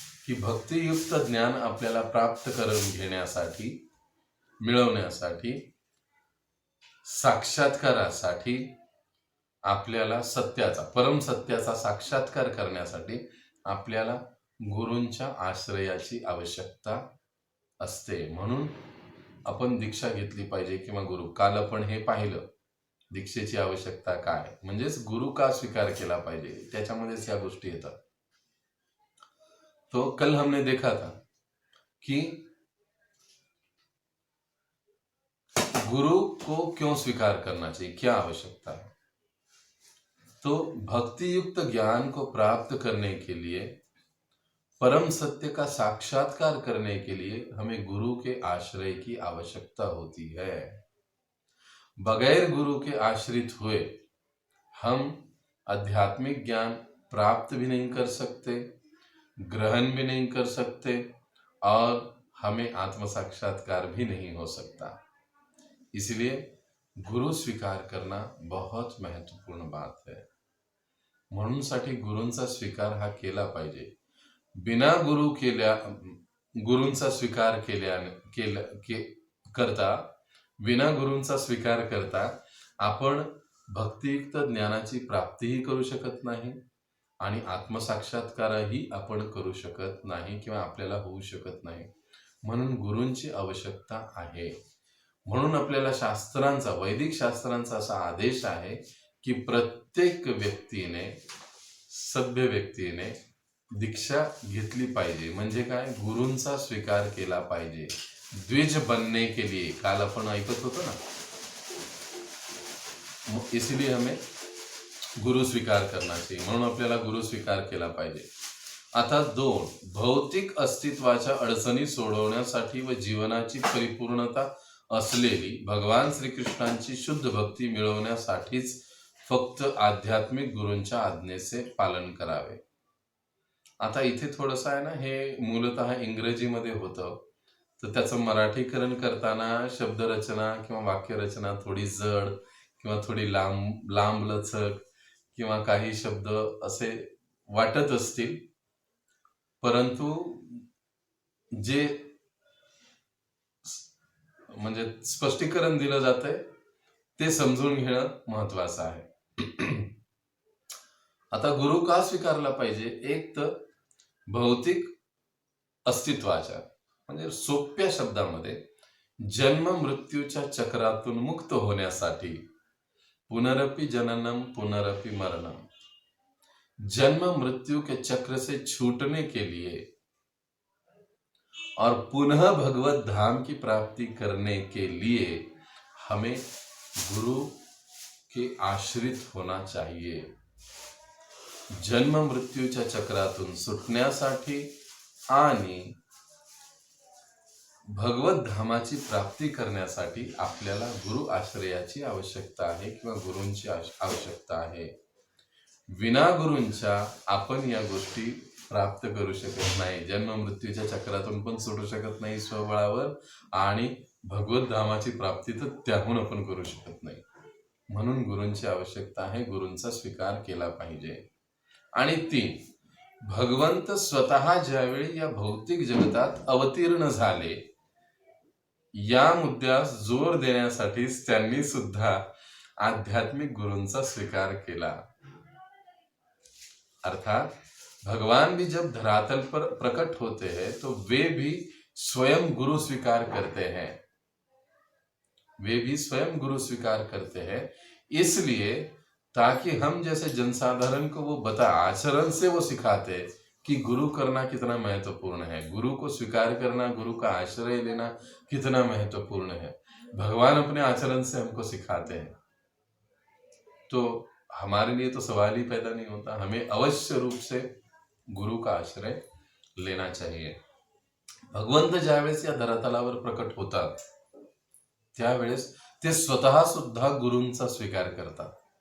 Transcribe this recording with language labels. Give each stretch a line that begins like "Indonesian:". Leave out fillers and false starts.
Marathi: की भक्तियुक्त ज्ञान आपल्याला प्राप्त करून घेण्यासाठी, मिळवण्यासाठी, साक्षात्कारासाठी, आपल्याला सत्याचा, परम सत्याचा साक्षात्कार करण्यासाठी आपल्याला गुरूंच्या आश्रयाची आवश्यकता असते. म्हणून आपण दीक्षा घेतली पाहिजे किंवा गुरु. काल आपण हे पाहिलं, दीक्षेची आवश्यकता काय, म्हणजेच गुरु का स्वीकार केला पाहिजे, त्याच्यामध्येच या गोष्टी येतात.
Hindi: तो कल हमने देखा था कि गुरु को क्यों स्वीकार करना चाहिए, क्या आवश्यकता है। तो भक्ति युक्त ज्ञान को प्राप्त करने के लिए, परम सत्य का साक्षात्कार करने के लिए हमें गुरु के आश्रय की आवश्यकता होती है। बगैर गुरु के आश्रित हुए हम आध्यात्मिक ज्ञान प्राप्त भी नहीं कर सकते, ग्रहण भी नहीं कर सकते, और हमें आत्म साक्षात्कार भी नहीं हो सकता। इसलिए गुरु स्वीकार करना बहुत महत्वपूर्ण बात है।
Marathi: म्हणून साठी गुरूंचा स्वीकार हा केला पाहिजे। बिना गुरूंचा स्वीकार बिना गुरूंचा स्वीकार करता आपण भक्तियुक्त ज्ञानाची प्राप्तीही करू शकत नाही आणि आत्मसाक्षात्कारही आपण करू शकत नाही किंवा आपल्याला होऊ शकत नाही। म्हणून गुरूंची आवश्यकता आहे। म्हणून आपल्याला शास्त्रांचा, वैदिक शास्त्रांचा असा आदेश आहे की प्रत्येक व्यक्तीने, सभ्य व्यक्तीने दीक्षा घेतली पाहिजे। म्हणजे काय, गुरूंचा स्वीकार केला पाहिजे।
Hindi: द्विज बनने के लिए
Marathi: काल आपण ऐकत होतो ना,
Hindi: इसलिए हमें गुरु स्वीकार करना चाहिए।
Marathi: म्हणून आपल्याला गुरु स्वीकार केला पाहिजे। आता 2, भौतिक अस्तित्वाच्या अडचणी सोडवण्यासाठी व जीवनाची परिपूर्णता असलेली भगवान श्रीकृष्णांची शुद्ध भक्ती मिळवण्यासाठीच फक्त आध्यात्मिक गुरूंच्या आज्ञेचे पालन करावे। आता इथे थोडंसं आहे ना, हे मूलतः इंग्रजीमध्ये होतं, तर त्याचं मराठीकरण करताना शब्दरचना किंवा वाक्यरचना थोडी जड किंवा थोडी लांबलचक किंवा काही शब्द असे वाटत असतील, परंतु जे म्हणजे स्पष्टीकरण दिलं जातंय ते समजून घेणं महत्वाचं आहे। आता गुरु का स्वीकारला पाहिजे, एक तर भौतिक अस्तित्वाच्या, म्हणजे सोप्या शब्दामध्ये जन्म मृत्यूच्या चक्रातून मुक्त होण्यासाठी,
Sanskrit: पुनरपि जननम पुनरपि मरणम,
Hindi: जन्म मृत्यु के चक्र से छूटने के लिए और पुनः भगवत धाम की प्राप्ति करने के लिए हमें गुरु के आश्रित होना चाहिए।
Marathi: जन्म मृत्यूच्या चक्रातून सुटण्यासाठी आणि भगवत धामाची प्राप्ती करण्यासाठी आपल्याला गुरु आश्रयाची आवश्यकता आहे किंवा गुरूंची आवश्यकता आहे। विना गुरूंच्या आपण या गोष्टी प्राप्त करू शकत नाही। जन्म मृत्यूच्या चक्रातून पण सुटू शकत नाही स्वबळावर, आणि भगवत धामाची प्राप्ती तर त्याहून आपण करू शकत नाही। म्हणून गुरूंची आवश्यकता आहे, गुरूंचा स्वीकार केला पाहिजे। आणि 3, भगवंत स्वतः ज्यावेळी या भौतिक जगतात अवतीर्ण झाले, या मुद्द्यास जोर देण्यासाठीच त्यांनी सुद्धा आध्यात्मिक गुरूंचा स्वीकार केला।
Hindi: अर्थात भगवान भी जब धरातल पर प्रकट होते हैं तो वे भी स्वयं गुरु स्वीकार करते हैं, वे भी स्वयं गुरु स्वीकार करते हैं। इसलिए ताकि हम जैसे जनसाधारण को वो आचरण से वो सिखाते कि गुरु करना कितना महत्वपूर्ण है, गुरु को स्वीकार करना, गुरु का आश्रय लेना कितना महत्वपूर्ण है। भगवान अपने आचरण से हमको सिखाते हैं, तो हमारे लिए तो सवाल ही पैदा नहीं होता। हमें अवश्य रूप से गुरु का आश्रय लेना चाहिए।
Marathi: भगवंत ज्यावेळेस या धरातलावर प्रकट होतात त्यावेळेस ते स्वतः सुद्धा गुरूंचा स्वीकार करतात।